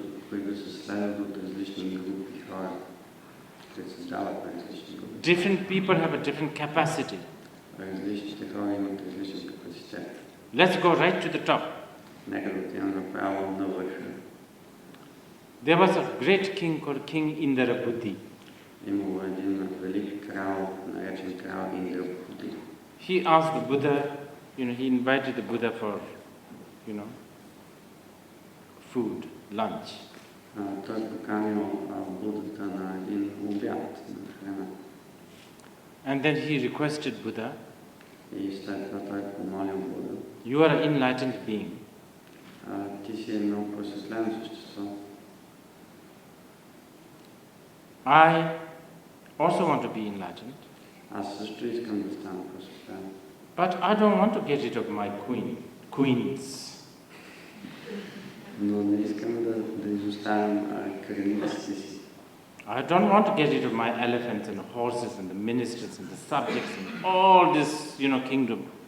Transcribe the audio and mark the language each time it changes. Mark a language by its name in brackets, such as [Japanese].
[Bulgarian] Които се следват от различни групи хора, които създават различни групи. [English] Different people have a different capacity. [Bulgarian] Различните хора имат различен капацитет. [English] Let's go right to the top. [Bulgarian] Нека да отидем направо на върха. [English] There was a great king called King Indrapati. [Bulgarian] Имало един велик крал, наречен крал Индрапати. [English] He asked the Buddha, he invited the Buddha for, food, lunch. [Bulgarian] Той поканил Будата на един обяд на храна. [English] And then he requested Buddha, [Bulgarian] И след това той помолил Буда. [English] you are an enlightened being. [Bulgarian] Ти си едно просветлено същество. [English] I also want to be enlightened. [Bulgarian] Аз също искам да стана просветлен. [English] But I don't want to get rid of my queens. [Bulgarian] Но не искам да изоставям кралиците си. [English] I don't want to get rid of my elephants and horses and the ministers and the subjects and all this, kingdom.